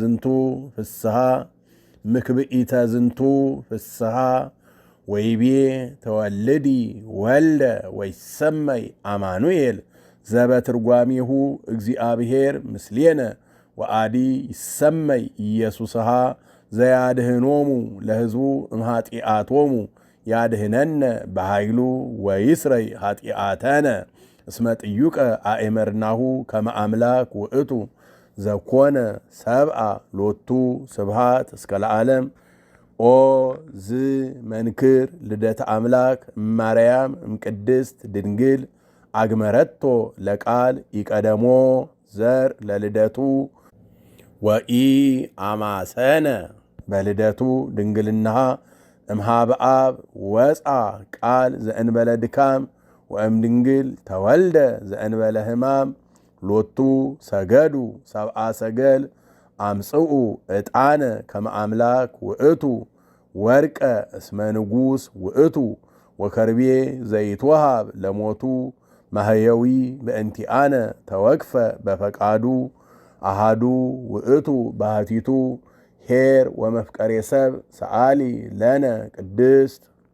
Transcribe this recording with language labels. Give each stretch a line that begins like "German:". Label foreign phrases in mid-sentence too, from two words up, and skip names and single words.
Geez: ዝንቱ ፍስሐ ወይቤ ተወልዲ ወልደ ወይሰመይ አማኑኤል ዘበትርጓሚሁ እግዚአብሔር ምስሌነ ወአዲ ይሰመይ ኢየሱስሃ ዘያድህኖሙ ለሕዝቡ እምኃጢአቶሙ ያድህነነ በኃይሉ ወይስረይ ኃጢአተነ እስመ ጥዩቀ አእመርናሁ ከመ አምላክ ውእቱ ዘኮነ ሰብአ ሎቱ ስብሃት እስከ ለዓለም ኦ ዝ መንክር ልደተ አምላክ እማርያም እምቅድስት ድንግል አግመረቶ ለቃል ይቀደሞ ዘር ለልደቱ ወኢ አማሰነ በልደቱ ድንግልናሃ እምሃበ አብ ወፃ ቃል ዘእንበለ ድካም ወእም ድንግል ተወልደ ዘእንበለ ሕማም ሎቱ ሰገዱ ሰብአ ሰገል አምጽኡ ዕጣነ ከመ አምላክ ውእቱ ወርቀ እስመ ንጉሥ ውእቱ ወከርቤ ዘይትወሃብ ለሞቱ ማህየዊ በእንቲአነ ተወክፈ በፈቃዱ አሃዱ ውእቱ ባህቲቱ ኄር ወመፍቀሬ ሰብ ሰአሊ ለነ ቅድስት